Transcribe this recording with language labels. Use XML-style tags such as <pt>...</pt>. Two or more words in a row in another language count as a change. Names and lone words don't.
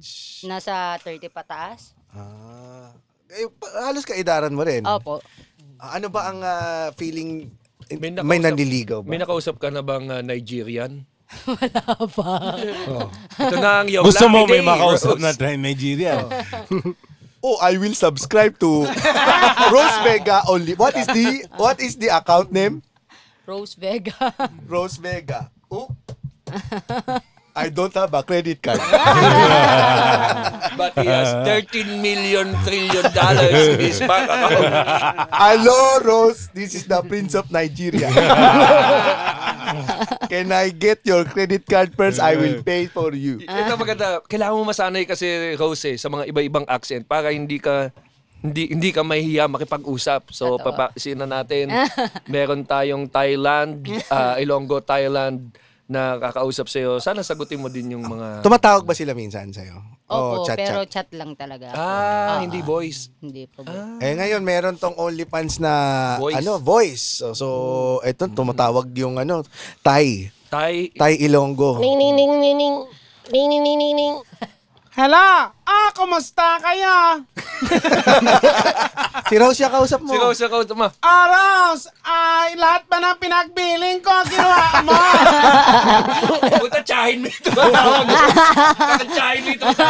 <tl>Nasa 30 pataas. Halos kaidaran mo rin. Opo. Ano ba ang feeling May may nakausap- nanliligaw ba? May nakausap ka na bang Nigerian? Wala pa. Ito na ang yung Gusto mo may</tl> <en>lucky day,</en> <tl>makausap Rose. na Nigeria.</tl> <en>I will subscribe to Rose Vega only. What is the account name? Rose Vega. Rose Vega. I don't have a credit card. But he has $13 million trillion in his bank account. Hello, Rose. This is the Prince of Nigeria. Can I get your credit card first? I will pay for you.</en> <tl>Ito maganda. Kailangan mo masanay kasi, Rose, sa mga iba-ibang accent para hindi ka mahihiya makipag-usap. So, Totoo. papasin na natin. Meron tayong Thailand, Ilonggo, Thailand na kakausap sa'yo. Sana sagutin mo din yung mga... Tumatawag ba sila minsan sa'yo? Opo, chat. pero chat lang talaga. Hindi voice. Hindi po. Ngayon meron tong OnlyFans na Voice. voice. So eto tumatawag yung Thai Ilonggo. Ning, ning, ning, ning, ning. Ning, ning, ning, ning, ning. Hala, kumusta kayo? Si Rose siya kausap mo. Sigaw sa kausap mo. Aros, lahat ba ng pinagbiling ko, ginawa mo? Puta, tsahin mo ito. Tsahin mo ito.</tl>